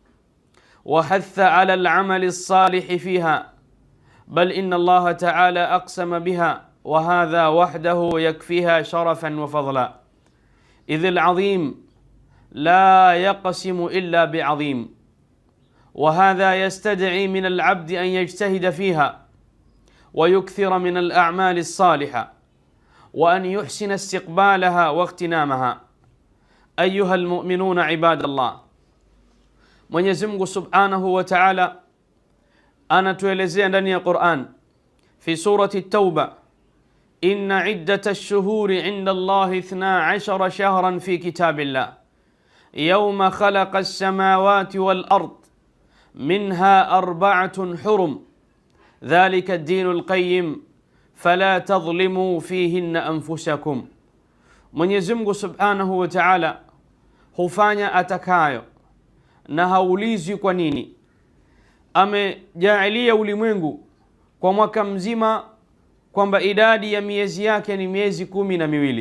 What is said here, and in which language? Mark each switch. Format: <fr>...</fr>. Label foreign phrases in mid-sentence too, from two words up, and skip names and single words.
<ar>وحث على العمل الصالح فيها، بل إن الله تعالى أقسم بها، وهذا وحده يكفيها شرفا وفضلا، إذ العظيم لا يقسم إلا بعظيم، وهذا يستدعي من العبد أن يجتهد فيها ويكثر من الأعمال الصالحة وأن يحسن استقبالها واغتنامها. أيها المؤمنون عباد الله،</ar> <sw>Mwenyezi Mungu</sw> <ar>سبحانه وتعالى</ar> <sw>anatuelezea ndani ya Qur'an</sw> <ar>في سورة التوبة إن عدة الشهور عند الله 12 شهرا في كتاب الله يوم خلق السماوات والأرض منها 4 حرم ذلك الدين القيم فلا تظلموا فيهن أنفسكم.</ar> <sw>Mwenyezi Mungu</sw> <ar>سبحانه وتعالى</ar> <sw>hufanya atakayo na haulizi kwa nini. Amejaalia ulimwengu kwa mwaka mzima kwamba idadi ya miezi yake ni miezi 12.</sw>